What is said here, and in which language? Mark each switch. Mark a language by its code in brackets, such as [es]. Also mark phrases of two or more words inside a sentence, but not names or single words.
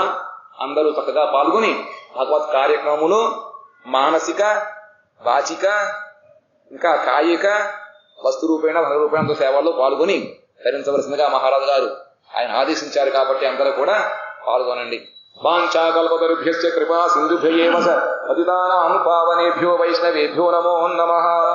[te] అందరూ చక్కగా పాల్గొని భగవత్ కార్యక్రమంలో మానసిక వాచిక ఇంకా కాయిక వస్తు రూపేణ ధన రూపేణ సేవల్లో పాల్గొని ధరించవలసిందిగా మహారాజు గారు ఆయన ఆదేశించారు. కాబట్టి అందరూ కూడా పాల్గొనండి. [sa] వాంఛాకల్పతరుభ్యశ్చ కృపా సింధుభ్య ఏవ చ పతితానాం పావనేభ్యో వైష్ణవేభ్యో నమో నమః.